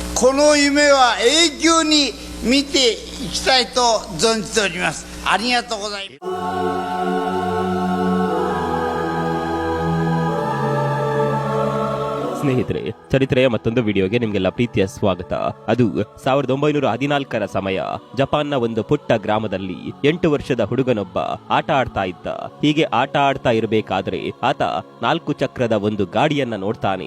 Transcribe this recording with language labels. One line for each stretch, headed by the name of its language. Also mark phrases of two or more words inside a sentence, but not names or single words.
Japanese: この夢は永久に見ていきたいと存じております。ありがとうございます。
Kannada: ಸ್ನೇಹಿತರೆ, ಚರಿತ್ರೆಯ ಮತ್ತೊಂದು ವಿಡಿಯೋಗೆ ನಿಮಗೆಲ್ಲ ಪ್ರೀತಿಯ ಸ್ವಾಗತ. ಅದು 1914ರ ಸಮಯ. ಜಪಾನ್ನ ಒಂದು ಪುಟ್ಟ ಗ್ರಾಮದಲ್ಲಿ 8 ವರ್ಷದ ಹುಡುಗನೊಬ್ಬ ಆಟ ಆಡ್ತಾ ಇದ್ದ. ಹೀಗೆ ಆಟ ಆಡ್ತಾ ಇರಬೇಕಾದ್ರೆ ಆತ 4 ಚಕ್ರದ ಒಂದು ಗಾಡಿಯನ್ನ ನೋಡ್ತಾನೆ.